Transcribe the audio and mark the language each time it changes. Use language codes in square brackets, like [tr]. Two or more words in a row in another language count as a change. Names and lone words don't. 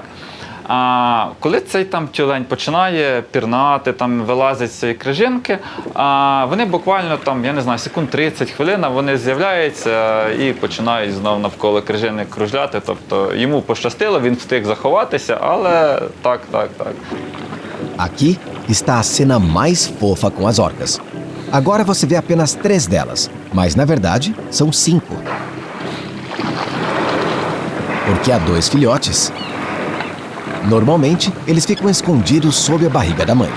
[uk] Коли цей там тюлень починає пірнати, там вилазить з цієї крижинки, вони буквально там, я не знаю, секунд 30 хвилин, вони з'являються і починають знову навколо крижини кружляти. Тобто йому пощастило, він встиг заховатися, але так. [pt] Aqui está a cena mais fofa com as orcas. Agora você vê apenas 3 delas, mas na verdade são 5. Porque há 2 filhotes. Normalmente, eles ficam escondidos sob a barriga da mãe.